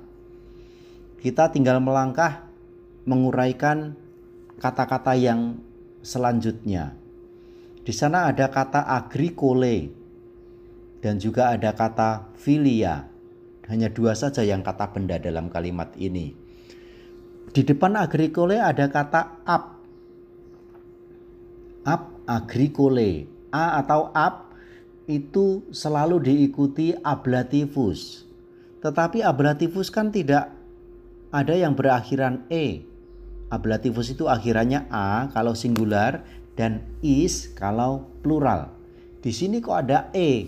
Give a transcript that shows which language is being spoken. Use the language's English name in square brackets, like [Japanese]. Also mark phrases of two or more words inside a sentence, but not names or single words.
[Indonesian] Kita tinggal melangkah menguraikan kata-kata yang selanjutnya. Di sana ada kata agricole dan juga ada kata filia. Hanya dua saja yang kata benda dalam kalimat ini. Di depan agricole ada kata [Latin] ab agricole. [Indonesian] A atau ab itu selalu diikuti ablativus. Tetapi ablativus kan tidak ada yang berakhiran e. Ablativus itu akhirannya a kalau singular dan is kalau plural. Di sini kok ada e.